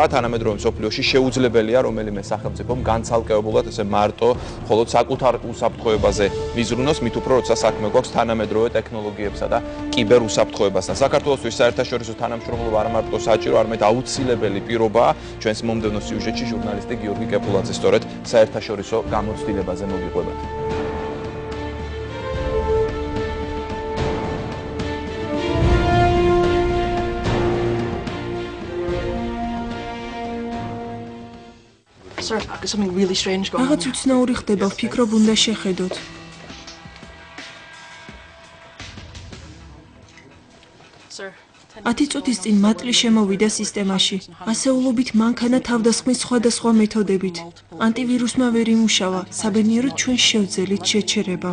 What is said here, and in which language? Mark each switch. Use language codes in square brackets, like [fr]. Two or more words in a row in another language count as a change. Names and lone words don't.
[ka] თანამედროვე მსოფლიოში შეუძლებელია რომელიმე სახელმწიფომ განცალკევებულად ესე მარტო მხოლოდ საკუთარ უსაფრთხოებაზე მიზრუნოს, მით უფრო როცა საქმე გვაქვს თანამედროვე ტექნოლოგიებსა და კიბერუსაფრთხოებასთან. საქართველოსთვის საერთაშორისო თანამშრომლობა არ მარტო საჭირო, არამედ აუცილებელი პირობაა. ჩვენს მომდევნო სიუჟეტში ჟურნალისტი გიორგი კეპულაძე სწორედ საერთაშორისო გამოცდილებაზე მოგიყვებათ. [en] Sir, something really strange going on. [ka] რაღაც უცნაური ხდება, ვფიქრობ, უნდა შეხედოთ. Sir, 10 წუთის წინ მატლი შემოვიდა სისტემაში. ასეულობით მანქანა თავდასხმის სხვადასხვა მეთოდებით. ანტივირუსმა ვერ იმუშავა, საბედნიეროდ ჩვენ შევძელით შეჩერება.